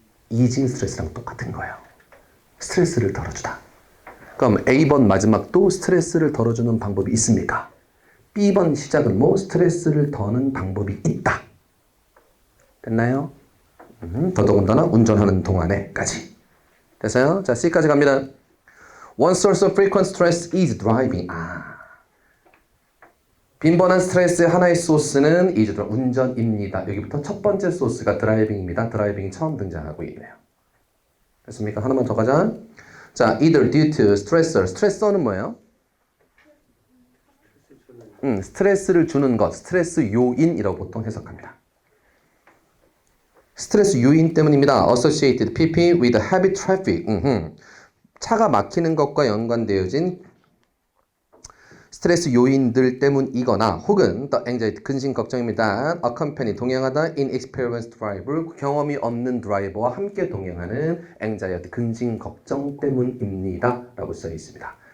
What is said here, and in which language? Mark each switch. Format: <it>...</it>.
<ko>이징 스트레스랑 똑같은 거예요. 스트레스를 덜어주다. 그럼 A번 마지막도 스트레스를 덜어주는 방법이 있습니까? B번 시작은 뭐 스트레스를 더는 방법이 있다. 됐나요? 더더군다나 운전하는 동안에까지. 됐어요? 자, C까지 갑니다.</ko> <en>One source of frequent stress is driving.</en> <ko>빈번한 스트레스의 하나의 소스는 운전입니다. 여기부터 첫 번째 소스가 드라이빙입니다. 드라이빙이 처음 등장하고 있네요. 됐습니까? 하나만 더 가자. 자,</ko> <en>either due to stressor.</en> <ko>스트레서는 뭐예요? 스트레스를 주는 것, 스트레스 요인이라고 보통 해석합니다. 스트레스 요인 때문입니다.</ko> <en>Associated PP with heavy traffic.</en> <ko>차가 막히는 것과 연관되어진 스트레스 요인들 때문이거나 혹은</ko> <en>the anxiety</en> <ko>근심 걱정입니다. accompany 동행하다</ko> <en>inexperienced driver</en> <ko>경험이 없는 드라이버와 함께 동행하는 anxiety 근심 걱정 때문입니다. 라고 써 있습니다.</ko>